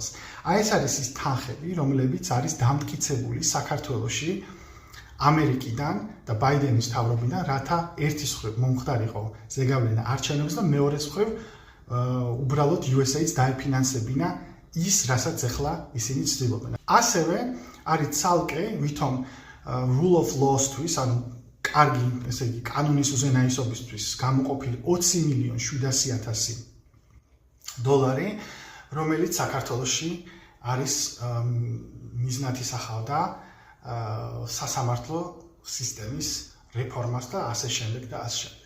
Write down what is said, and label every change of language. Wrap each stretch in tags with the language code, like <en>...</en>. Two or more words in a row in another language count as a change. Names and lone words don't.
<ka>აი ეს არის ის თანხები, რომლებიც არის დამტკიცებული საქართველოში ამერიკიდან და ბაიდენის მთავრობიდან, რათა ერთის მხრივ მომხდარიყო ზეგავლენა არჩევნებს და მეორეს მხრივ უბრალოდ USAID-ს დაეფინანსებინა ის, რასაც ახლა ისინი ცდილობენ. ასევე არის ცალკე ვითომ</ka> <en>rule of law-</en> <ka>თვის, ანუ კარგი, ესე იგი, კანონის უზენაესობისთვის გამოყოფილი 20 მილიონ 700,000 დოლარი, რომელიც საქართველოში არის მიზნად ისახავდა სასამართლო სისტემის რეფორმას და ასე შემდეგ და ასე შემდეგ.</ka>